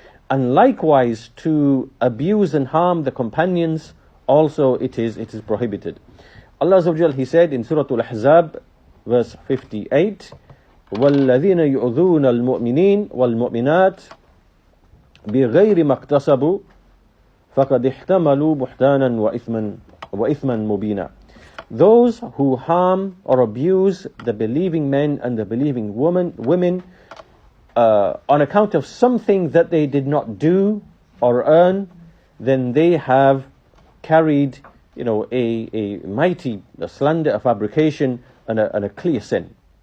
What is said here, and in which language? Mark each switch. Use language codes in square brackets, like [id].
[en] And likewise, to abuse and harm the companions, also it is prohibited. Allah Azza wa Jal, He said in Surah Al-Ahzab, verse 58, [ar] وَالَّذِينَ يُؤْذُونَ الْمُؤْمِنِينَ وَالْمُؤْمِنَاتِ بِغَيْرِ مَا اكْتَسَبُوا فَقَدْ احْتَمَلُوا بُهْتَانًا وَإِثْمًا مُبِينًا. [en] Those who harm or abuse the believing men and the believing women on account of something that they did not do or earn, then they have carried, a mighty slander, a fabrication, and a clear sin.